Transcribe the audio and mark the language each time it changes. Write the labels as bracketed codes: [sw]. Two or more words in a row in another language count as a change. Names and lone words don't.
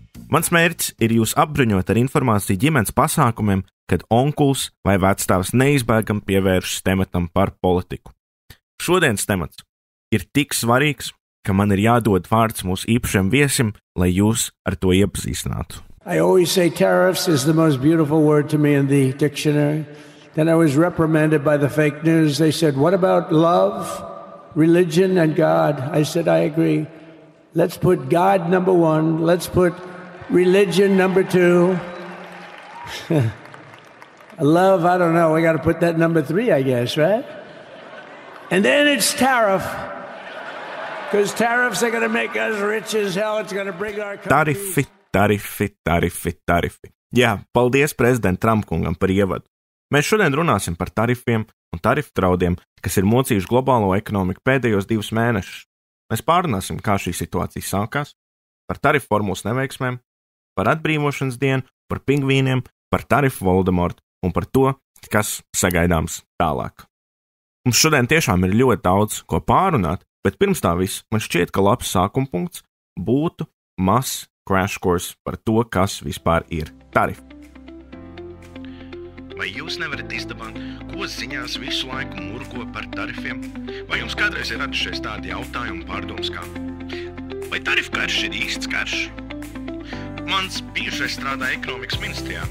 [lv] Mans mērķis ir jūs apbruņot ar informāciju ģimenes pasākumiem, kad onkuls vai vecstāvs neizbēgam pievēršas tematam par politiku. Šodienas temats ir tik svarīgs, ka man ir jādod vārds mūsu īpašiem viesim, lai jūs ar to iepazīstinātu. [en] I always say tariffs is the most beautiful word to me in the dictionary. Then I was reprimanded by the fake news. They said, what about love, religion, and God? I said, I agree. Let's put God number one. Let's put religion number two. Love, I don't know. We got to put that number three, I guess, right? And then it's tariff. Because tariffs are going to make us rich as hell. It's going to bring our country... [lv] Tarifi. Jā, paldies prezidenta Trumpkungam par ievadu. Mēs šodien runāsim par tarifiem un tarifu draudiem, kas ir mocījuši globālo ekonomiku pēdējos 2 mēnešus. Mēs pārunāsim, kā šī situācija sākās, par tarifu formulas neveiksmēm, par atbrīvošanas dienu, par pingvīniem, par tarifu Voldemortu un par to, kas sagaidāms tālāk. Mums šodien tiešām ir ļoti daudz, ko pārunāt, bet pirms tā viss man šķiet, ka labs sākuma punkts būtu mazs [en] crash course [lv] par to, kas vispār ir tarifi. Vai jūs nevarat izdabāt, ko ziņās visu laiku murgo par tarifiem? Vai jums kādreiz ir radušies tādi jautājumi pārdoms kā? Vai tarifu karš ir īsts karš? Mans bijušais strādā ekonomikas ministrijā.